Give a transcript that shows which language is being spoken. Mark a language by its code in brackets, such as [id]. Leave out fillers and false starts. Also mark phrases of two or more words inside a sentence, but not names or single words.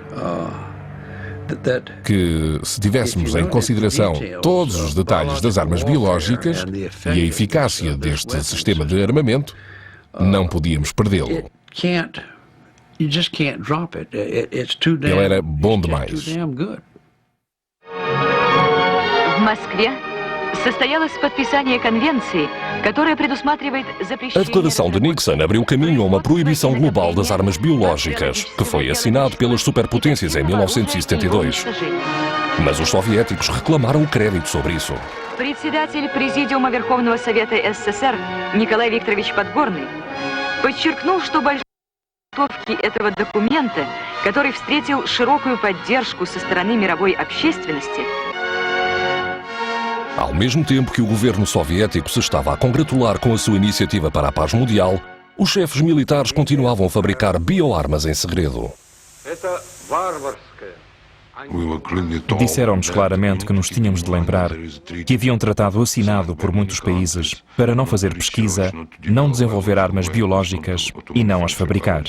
[pt] Que, se tivéssemos em consideração todos os detalhes das armas biológicas e a eficácia deste sistema de armamento, não podíamos perdê-lo. Ele era bom demais. [ru] В Москве состоялось подписание конвенции, которая предусматривает запрещение... [pt] A declaração de Nixon abriu caminho a uma proibição global das armas biológicas, que foi assinado pelas superpotências em 1972. Mas os soviéticos reclamaram o crédito sobre isso. [ru] Председатель Президиума Верховного Совета СССР Николай Викторович Подгорный подчеркнул, что большой подготовки этого документа, который встретил широкую поддержку со стороны мировой общественности. [pt] Ao mesmo tempo que o governo soviético se estava a congratular com a sua iniciativa para a paz mundial, os chefes militares continuavam a fabricar bioarmas em segredo. Disseram-nos claramente que nos tínhamos de lembrar que havia um tratado assinado por muitos países para não fazer pesquisa, não desenvolver armas biológicas e não as fabricar.